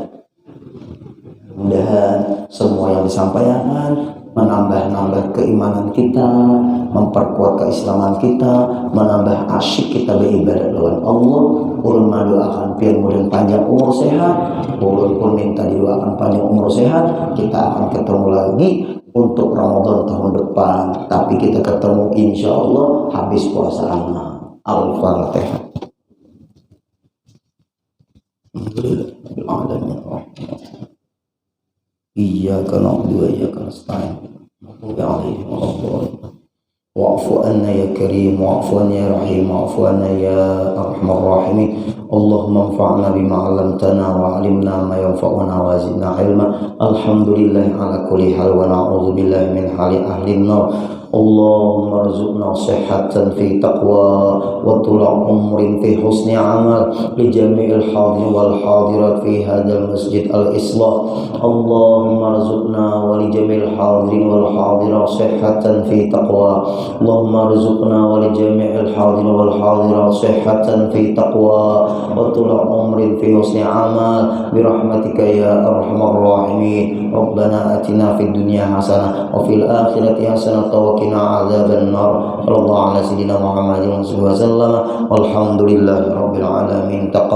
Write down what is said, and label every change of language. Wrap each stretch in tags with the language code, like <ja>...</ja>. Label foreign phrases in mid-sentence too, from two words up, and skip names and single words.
<id>Mudah-mudahan semua yang disampaikan menambah keimanan kita, memperkuat keislaman kita, menambah asyik kita beribadah lawan Allah.</id> <bjn>Ulun mendoakan pian mudah panjang umur sehat.</bjn> <id>Ulun pun minta didoakan panjang umur sehat. Kita akan ketemu lagi untuk Ramadan tahun depan, tapi kita ketemu</id> <ar>إن شاء الله</ar> <id>habis puasa anak.</id> <ar>Al-Fatihah. إياك نعبد وإياك نستعين. واعف عنا يا كريم واعف عنا يا رحيم واعف عنا يا أرحم الراحمين. اللهم انفعنا بما علمتنا وعلمنا ما ينفعنا وزدنا علما. الحمد لله على كل حال ونعوذ بالله من حال أهل النار. اللهم ارزقنا صحة في تقوى وطول عمر في حسن عمل لجميع الحاضرين والحاضرات في هذا المسجد الإصلاح. اللهم ارزقنا ولجميع الحاضرين والحاضرات صحة في تقوى. اللهم ارزقنا ولجميع الحاضرين والحاضرات صحة في تقوى وطول عمر في حسن عمل برحمتك يا أرحم الراحمين. ربنا آتنا في الدنيا حسنة وفي الآخرة حسنة وقنا عذاب النار. صلى الله على سيدنا محمد وسلم. والحمد لله رب العالمين.</ar>